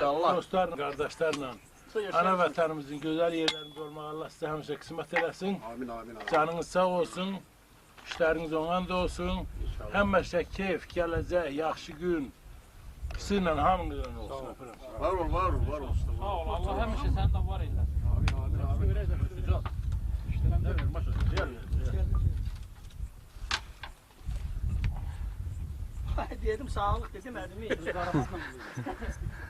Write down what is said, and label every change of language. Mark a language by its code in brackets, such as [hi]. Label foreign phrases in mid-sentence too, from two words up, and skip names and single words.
[tr] dostlarla, kardeşlerle, ana vatanımızın güzel yerlerinde olmak Allah size hemşe kısmet eylesin. Amin amin amin. Canınız sağ olsun, işleriniz onanda olsun. [az] Həmişə keyf, gələcək, yaxşı gün sizinlə hamınızla olsun. Var ol var ol var ol. Sağ ol, Allah həmişə sən də var eyləsin. Amin amin amin. [tr] Dedim sağlık dedim, elimi.